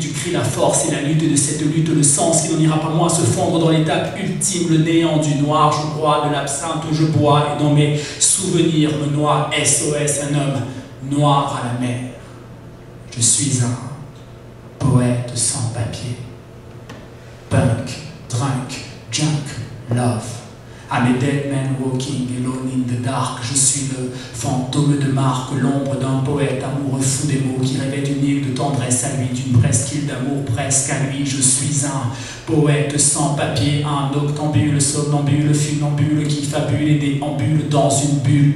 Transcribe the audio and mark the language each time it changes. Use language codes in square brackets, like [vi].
[fr] Tu cries la force et la lutte, et de cette lutte le sens qui n'en ira pas moins se fondre dans l'étape ultime, le néant du noir. Je bois de l'absinthe où je bois, et dans mes souvenirs me noie SOS, un homme noir à la mer. Je suis un poète sans papier, [en] punk, drunk, junk, love. I'm a dead man walking alone in the dark. [fr] Je suis le fantôme de Marc, l'ombre d'un poète amoureux fou des mots qui rêvait d'une île de tendresse à lui, d'une presqu'île d'amour presque à lui. Je suis un poète sans papier, un octambule, somnambule, funambule qui fabule et déambule dans une bulle.